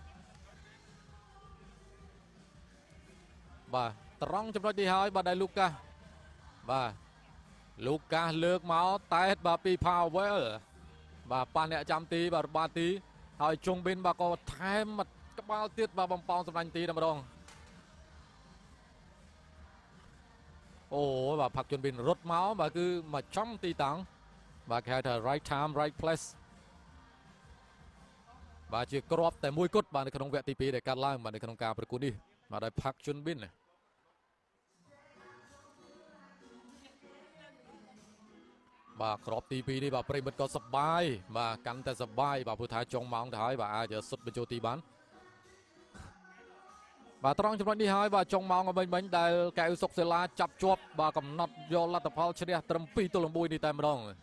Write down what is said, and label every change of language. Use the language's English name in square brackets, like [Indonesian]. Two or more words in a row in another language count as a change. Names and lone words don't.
[Khmer] បាទត្រង់ចំណុចនេះហើយបាទដែលលូកាសលើកមកតែតបាទពី Powell បាទប៉ះអ្នកចាំទីបាទរបាទីហើយជុងប៊ិនបាទក៏ថែមក្បាលទៀតបាទបំប៉ោងសម្លាញ់ទីតែម្ដង អូបាទផាក់ជុនប៊ិនរត់មកបាទគឺមកចំទីតាំងបាទគេហៅថា [English] right time right place [Khmer] បាទជាគ្រាប់តែមួយគត់បាទនៅក្នុងវគ្គទី2ដែលកាត់ឡើងបាទនៅក្នុងការប្រកួតនេះបាទដោយផាក់ជុនប៊ិនបាទគ្រាប់ទី2នេះបាទប្រិមិត្តក៏សប្បាយបាទកាន់តែសប្បាយបាទព្រោះថាចុងម៉ោងទៅហើយបាទអាចសុទ្ធបញ្ចូលទីបានបាទត្រង់ចំណុចនេះហើយបាទចុងម៉ោងមិញដែលកៅសុកសេឡាចាប់ជាប់បាទកំណត់យកលទ្ធផលឈ្នះត្រឹម2-1នេះតែម្ដង